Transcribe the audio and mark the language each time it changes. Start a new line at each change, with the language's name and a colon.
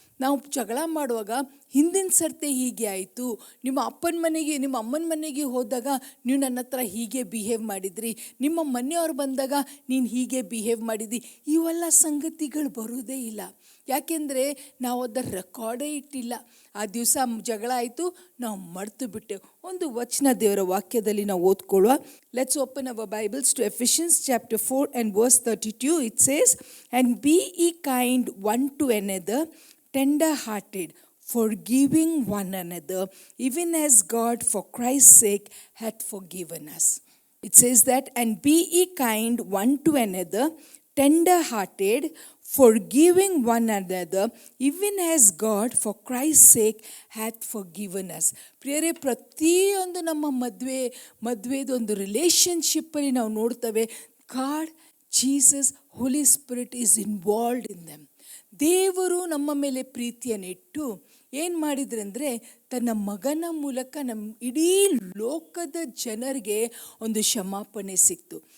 Kannada: ನಾವು ಜಗಳ ಮಾಡುವಾಗ, ಹಿಂದಿನ ಸರ್ತೆ ಹೀಗೆ ಆಯಿತು, ನಿಮ್ಮ ಅಮ್ಮನ ಮನೆಗೆ ಹೋದಾಗ ನೀವು ನನ್ನ ಹತ್ರ ಹೀಗೆ ಬಿಹೇವ್ ಮಾಡಿದ್ರಿ, ನಿಮ್ಮ ಮನೆಯವ್ರು ಬಂದಾಗ ನೀನು ಹೀಗೆ ಬಿಹೇವ್ ಮಾಡಿದ್ದಿ, ಇವೆಲ್ಲ ಸಂಗತಿಗಳು ಬರೋದೇ ಇಲ್ಲ. ಯಾಕೆಂದರೆ ನಾವು ಅದರ ರೆಕಾರ್ಡೇ ಇಟ್ಟಿಲ್ಲ. ಆ ದಿವಸ ಜಗಳ ಆಯಿತು, ನಾವು ಮರೆತು ಬಿಟ್ಟೆವು. ಒಂದು ವಚನ ದೇವರ ವಾಕ್ಯದಲ್ಲಿ ನಾವು ಓದ್ಕೊಳ್ಳುವ.
English: Let's open our Bibles to Ephesians chapter 4 and verse 32. It says, "And be ye kind one to another, tender-hearted, forgiving one another, even as God for Christ's sake hath forgiven us." It says that, "And be ye kind one to another, tender-hearted, forgiving one another, even as God for Christ's sake hath forgiven us."
Kannada: ಪ್ರಿಯರೇ, ಪ್ರತಿಯೊಂದು ನಮ್ಮ ಮದುವೆದೊಂದು ರಿಲೇಷನ್ಶಿಪ್ಪಲ್ಲಿ ನಾವು ನೋಡ್ತೇವೆ,
English: God, Jesus, Holy Spirit is involved in them.
Kannada: ದೇವರು ನಮ್ಮ ಮೇಲೆ ಪ್ರೀತಿಯನ್ನು ಇಟ್ಟು ಏನು ಮಾಡಿದ್ರಂದರೆ, ತನ್ನ ಮಗನ ಮೂಲಕ ನಮ್ಮ ಇಡೀ ಲೋಕದ ಜನರಿಗೆ ಒಂದು ಕ್ಷಮಾಪಣೆ ಸಿಕ್ತು.